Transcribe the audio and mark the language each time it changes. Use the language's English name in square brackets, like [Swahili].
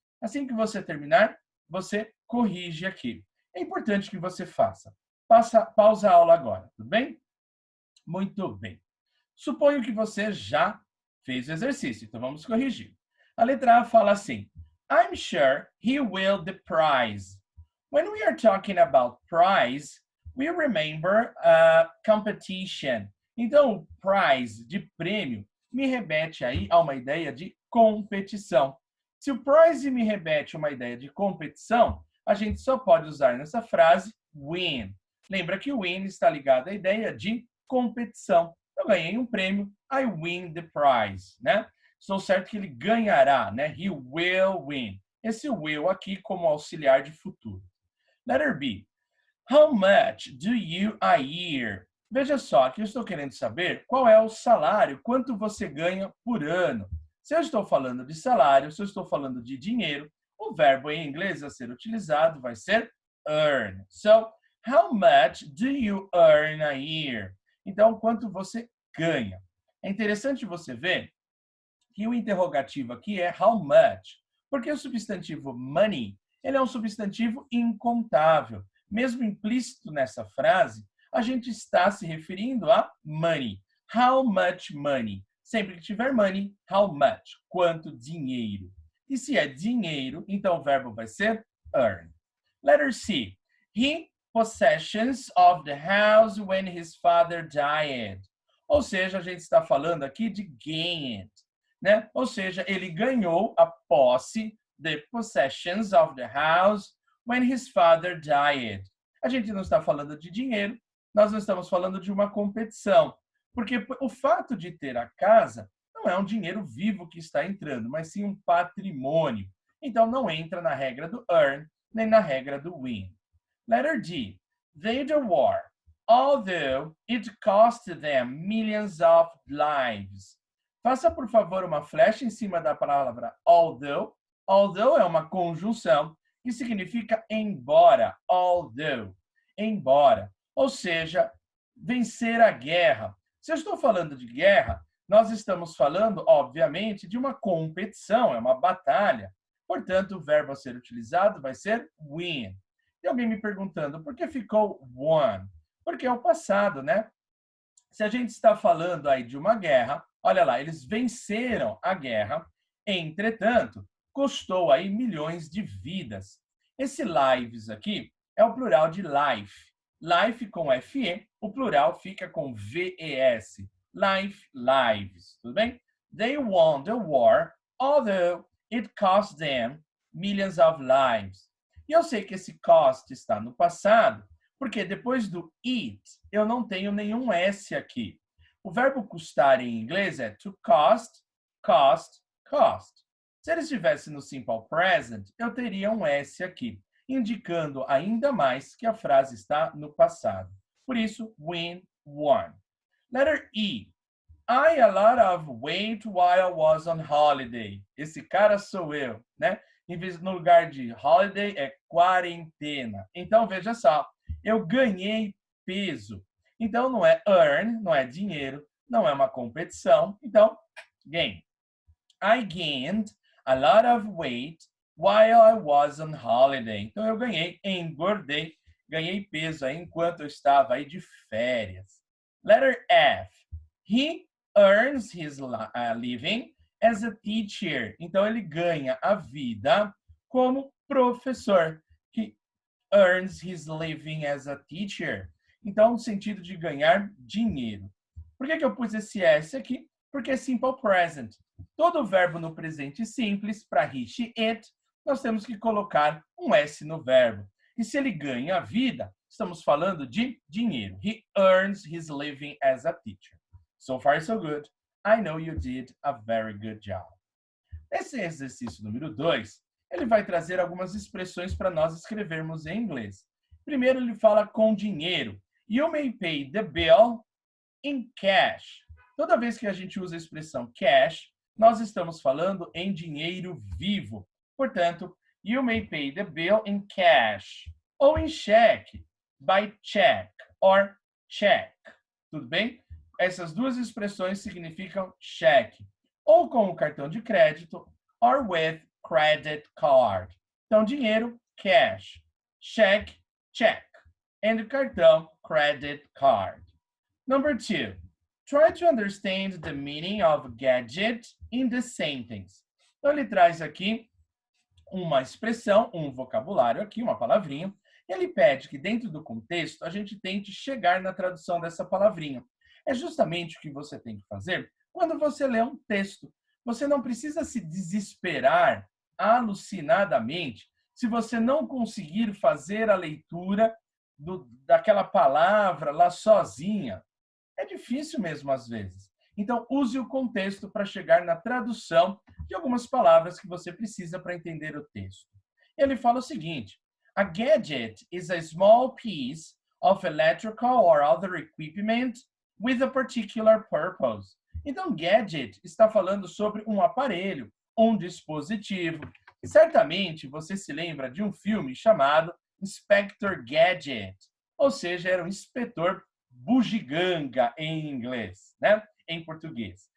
[Portuguese] Assim que você terminar, você corrige aqui. É importante que você faça. Pausa a aula agora, tudo bem? Muito bem. Suponho que você já fez o exercício, então vamos corrigir. A letra A fala assim: [English] I'm sure he will the prize. When we are talking about prize, we remember competition. [Portuguese] Então, prize, de prêmio, me remete aí a uma ideia de competição. Se o prize me remete a uma ideia de competição, a gente só pode usar nessa frase win. Lembra que win está ligado à ideia de competição. Eu ganhei um prêmio, [English] I win the prize, [Portuguese] né? Estou certo que ele ganhará, né? [English] He will win. [Portuguese] Esse will aqui como auxiliar de futuro. [English] Letter B. How much do you a year [Portuguese] Veja só, aqui eu estou querendo saber qual é o salário, quanto você ganha por ano. Se eu estou falando de salário, se eu estou falando de dinheiro, o verbo em inglês a ser utilizado vai ser earn. [English] So, how much do you earn a year? [Portuguese] Então, quanto você ganha? É interessante você ver que o interrogativo aqui é how much, porque o substantivo money, ele é um substantivo incontável. Mesmo implícito nessa frase, a gente está se referindo a money. [English] How much money? [Portuguese] Sempre que tiver [English] money, how much? [Portuguese] Quanto dinheiro? E se é dinheiro, então o verbo vai ser earn. [English] Letter C. He possessions of the house when his father died. [Portuguese] Ou seja, a gente está falando aqui de gained, né? Ou seja, ele ganhou a posse, [English] the possessions of the house when his father died. [Portuguese] A gente não está falando de dinheiro, nós não estamos falando de uma competição, porque o fato de ter a casa não é um dinheiro vivo que está entrando, mas sim um patrimônio. Então não entra na regra do earn, nem na regra do win. [English] Letter D. They the war, although it cost them millions of lives. [Portuguese] Faça, por favor, uma flecha em cima da palavra although. Although é uma conjunção que significa embora. Although. Embora. Ou seja, vencer a guerra. Se eu estou falando de guerra, nós estamos falando, obviamente, de uma competição, é uma batalha. Portanto, o verbo a ser utilizado vai ser win. Tem alguém me perguntando, por que ficou won? Porque é o passado, né? Se a gente está falando aí de uma guerra, olha lá, eles venceram a guerra, entretanto, custou aí milhões de vidas. Esse lives aqui é o plural de life. Life com FE, o plural fica com VES. Life, lives, tudo bem? [English] They won the war, although it cost them millions of lives. [Portuguese] E eu sei que esse cost está no passado, porque depois do it, eu não tenho nenhum S aqui. O verbo custar em inglês é to cost, cost, cost. Se ele estivesse no simple present, eu teria um S aqui, indicando ainda mais que a frase está no passado. Por isso, [English] win, won. Letter E. I a lot of weight while I was on holiday. [Portuguese] Esse cara sou eu, né? Em vez no lugar de holiday é quarentena. Então veja só, eu ganhei peso. Então não é earn, não é dinheiro, não é uma competição. Então, gain. [English] I gained a lot of weight while I was on holiday. [Portuguese] Então eu engordei, ganhei peso aí enquanto eu estava aí de férias. [English] Letter F. He earns his living as a teacher. [Portuguese] Então ele ganha a vida como professor. [English] He earns his living as a teacher. [Portuguese] Então, no sentido de ganhar dinheiro. Por que eu pus esse S aqui? Porque é simple present. Todo verbo no presente simples, para he, she, it, nós temos que colocar um S no verbo. E se ele ganha a vida, estamos falando de dinheiro. [English] He earns his living as a teacher. So far, so good. I know you did a very good job. [Portuguese] Esse exercício número 2, ele vai trazer algumas expressões para nós escrevermos em inglês. Primeiro, ele fala com dinheiro. [English] You may pay the bill in cash. [Portuguese] Toda vez que a gente usa a expressão cash, nós estamos falando em dinheiro vivo. [English] Portanto, you may pay the bill in cash. [Portuguese] Ou em cheque, [English] by check or check. [Portuguese] Tudo bem? Essas duas expressões significam cheque. Ou com o cartão de crédito, [English] or with credit card. [Portuguese] Então, dinheiro, cash. Cheque, check. [English] And cartão, credit card. Number 2. Try to understand the meaning of gadget in the sentence. [Portuguese] Então, ele traz aqui uma expressão, um vocabulário aqui, uma palavrinha. E ele pede que, dentro do contexto, a gente tente chegar na tradução dessa palavrinha. É justamente o que você tem que fazer quando você lê um texto. Você não precisa se desesperar alucinadamente se você não conseguir fazer a leitura daquela palavra lá sozinha. É difícil mesmo às vezes. Então, use o contexto para chegar na tradução de algumas palavras que você precisa para entender o texto. Ele fala o seguinte: [English] a gadget is a small piece of electrical or other equipment with a particular purpose. [Portuguese] Então, gadget está falando sobre um aparelho, um dispositivo. E certamente você se lembra de um filme chamado Inspector Gadget, ou seja, era um inspetor bugiganga em inglês, né? Em português.